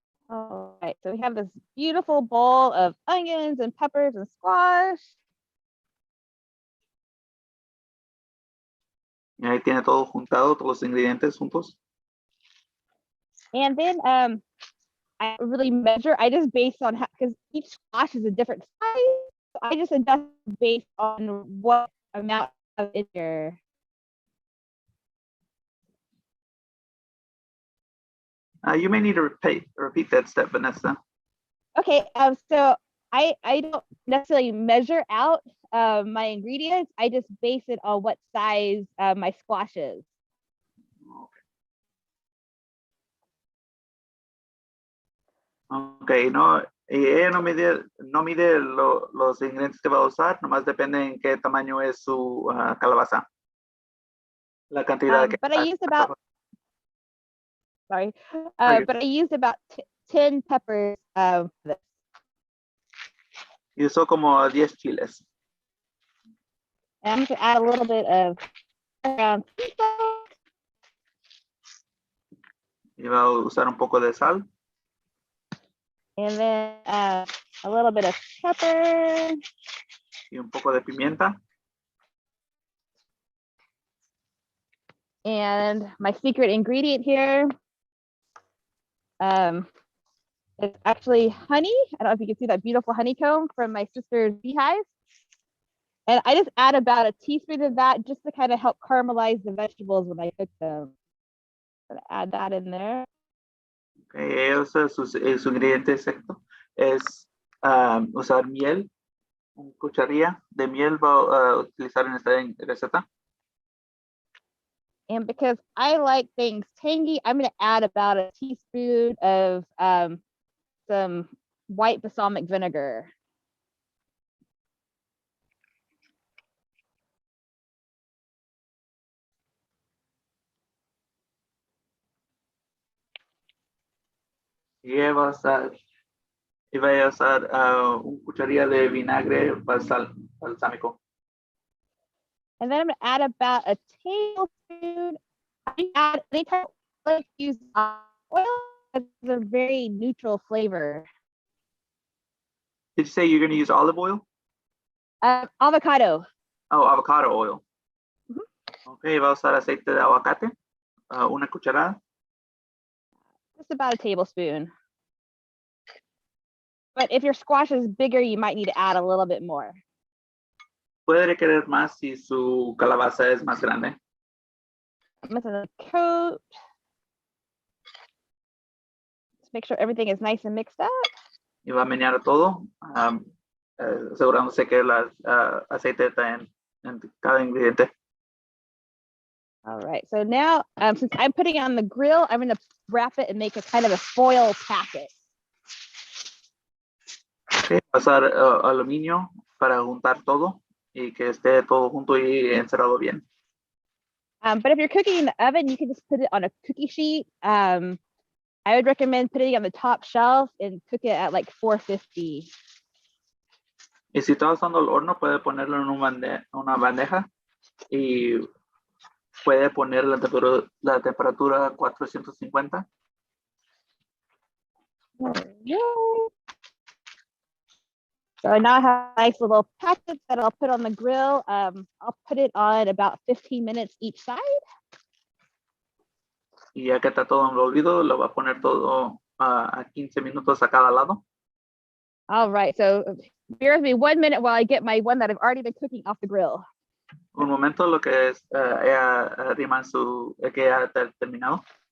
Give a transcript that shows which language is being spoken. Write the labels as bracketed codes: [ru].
[en] All right, so we have this beautiful bowl of onions and peppers and squash. [es] Y ahí tiene todo juntado, todos los ingredientes juntos. [en] And then I really measure, I just base on how, because each squash is a different size. So I just adjust based on what amount of in here. You may need to repeat that step, Vanessa. Okay, so I don't necessarily measure out my ingredients. I just base it on what size my squash is. [es] Ok, no, y ella no mide los ingredientes que va a usar, nomás depende en qué tamaño es su calabaza. La cantidad que [en] But I used about, sorry, but I used about 10 peppers for this. [es] y usó como 10 chiles. [en] And I'm going to add a little bit of background sea salt. [es] Y va a usar un poco de sal [en] And then a little bit of pepper. [es] y un poco de pimienta. [en] And my secret ingredient here is actually honey. I don't know if you can see that beautiful honeycomb from my sister's beehive. And I just add about a teaspoon of that just to kind of help caramelize the vegetables when I cook them. I'm gonna add that in there. [es] Okay, su ingrediente secreto es usar miel. Una cucharilla de miel va a utilizar en esta receta. [en] And because I like things tangy, I'm going to add about a teaspoon of some white balsamic vinegar. [es] Y va a usar una cucharilla de vinagre balsámico. [en] And then I'm going to add about a tablespoon. I add anytime I like to use oil, it's a very neutral flavor. Did you say you're going to use olive oil? Avocado. Oh, avocado oil. Mm-hmm. [es] Ok, va a usar aceite de aguacate, una cucharada. [en] Just about a tablespoon. But if your squash is bigger, you might need to add a little bit more. [es] Puede requerir más si su calabaza es más grande. [en] I'm gonna coat. Just make sure everything is nice and mixed up. [es] Y va a menear todo, asegurándose que el aceite está en cada ingrediente. [en] All right, so now since I'm putting it on the grill, I'm gonna wrap it and make a kind of a foil packet. [es] Okay, va a usar aluminio para juntar todo y que esté todo junto y encerrado bien. [en] But if you're cooking in the oven, you can just put it on a cookie sheet. I would recommend putting it on the top shelf and cook it at like 450. [es] Y si está usando el horno, puede ponerlo en una bandeja y puede poner la temperatura a 450. [en] So now I have nice little packets that I'll put on the grill. I'll put it on about 15 minutes each side. [es] Y ya que está todo envolvido, lo va a poner todo a 15 minutos a cada lado. [en] All right, so bear with me 1 minute while I get my one that I've already been cooking off the grill. [es] Un momento, lo que es ella arrima que ya está terminado.